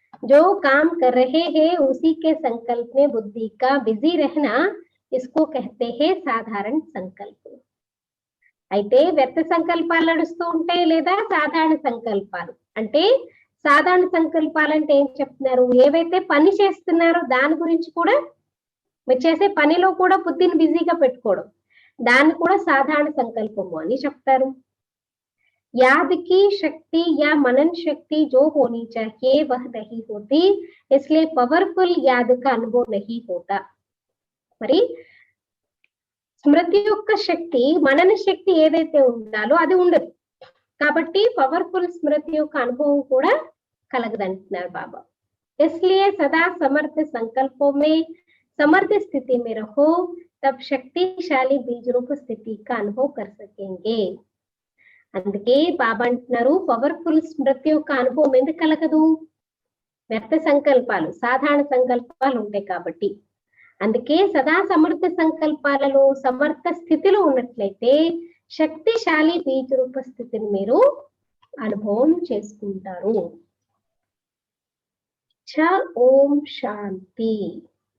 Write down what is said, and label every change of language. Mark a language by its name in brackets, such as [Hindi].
[Hindi] जो काम कर रहे हैं उसी के संकल्प में बुद्धि का बिजी रहना, इसको कहते हैं साधारण संकल्प. [Telugu] అయితే వ్యర్థ సంకల్పాలు నడుస్తూ ఉంటాయి లేదా సాధారణ సంకల్పాలు. అంటే సాధారణ సంకల్పాలు అంటే ఏం చెప్తున్నారు, ఏవైతే పని చేస్తున్నారో దాని గురించి కూడా, మీరు చేసే పనిలో కూడా బుద్ధిని బిజీగా పెట్టుకోవడం, దాన్ని కూడా సాధారణ సంకల్పము అని చెప్తారు. [Hindi] याद की शक्ति या मनन शक्ति जो होनी चाहिए वह नहीं होती, इसलिए पावरफुल याद का अनुभव नहीं होता. [Telugu] మరి స్మృతి యొక్క శక్తి, మనన శక్తి ఏదైతే ఉండాలో అది ఉండదు, కాబట్టి పవర్ఫుల్ స్మృతి యొక్క అనుభవం కూడా కలగదంటున్నారు బాబా. [Hindi] इसलिए सदा समर्थ संकल्पों में समर्थ स्थिति में रहो, तब शक्तिशाली बीज रूप स्थिति का अनुभव कर सकेंगे. [Telugu] అందుకే బాబా అంటున్నారు పవర్ఫుల్ స్మృతి యొక్క అనుభవం ఎందుకు కలగదు, వ్యర్థ సంకల్పాలు సాధారణ సంకల్పాలు ఉంటాయి కాబట్టి. అందుకే సదా సమర్థ సంకల్పాలలో సమర్థ స్థితిలో ఉన్నట్లయితే శక్తిశాలి బీజ రూప స్థితిని మీరు అనుభవం చేసుకుంటారు. ఓం శాంతి.